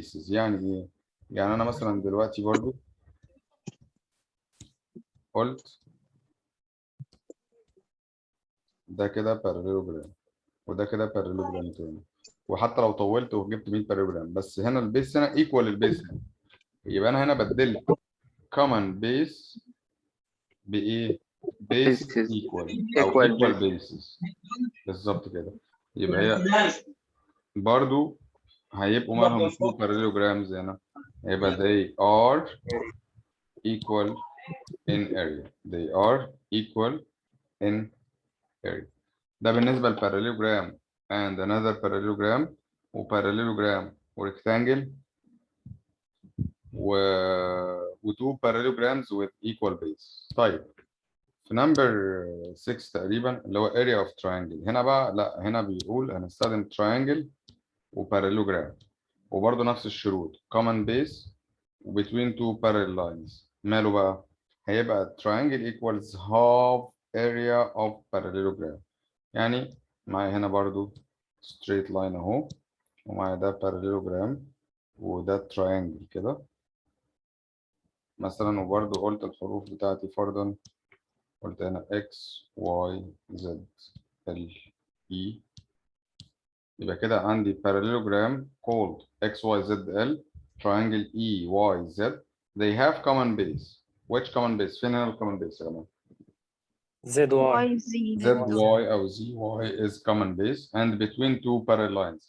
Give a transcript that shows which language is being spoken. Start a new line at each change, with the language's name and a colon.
Arabic: يعني ايه؟ يعني انا مثلا دلوقتي برضو قلت ده كده parallelogram وده كده parallelogram تاني، وحتى لو طولت وجبت 100 parallelogram بس هنا البيس هنا equal البيس هنا، يبقى انا هنا بدلت common base بايه؟ bases equal او equal bases بالظبط كده. يبقى هي برضو هيبقوا مالهم two parallelograms هنا، هيبقى
English: they are equal in area. they are equal in area. ده بالنسبة للparallelogram and another parallelogram وparallelogram rectangle و two parallelograms with equal base.
Arabic: طيب في number 6 تقريبا اللي هو area of triangle. هنا بقى لا، هنا بيقول هنستخدم triangle وparallelogram وبرضه نفس الشروط common base between two parallel lines. ماله بقى؟ هيبقى
English: triangle equals half area of parallelogram.
Arabic: يعني معايا هنا برضه straight line اهو ومعايا ده parallelogram وده triangle كده مثلا، وبرضه قلت الحروف بتاعتي فرضا قلت هنا X Y Z L E. يبقى كده عندي parallelogram called XYZL triangle EYZ.
English: They have common base. Which common base؟
Arabic: فين هنا
English: common base
Arabic: يا جماعة؟
English: ZY. ZY أو ZY is common base and between two parallel lines.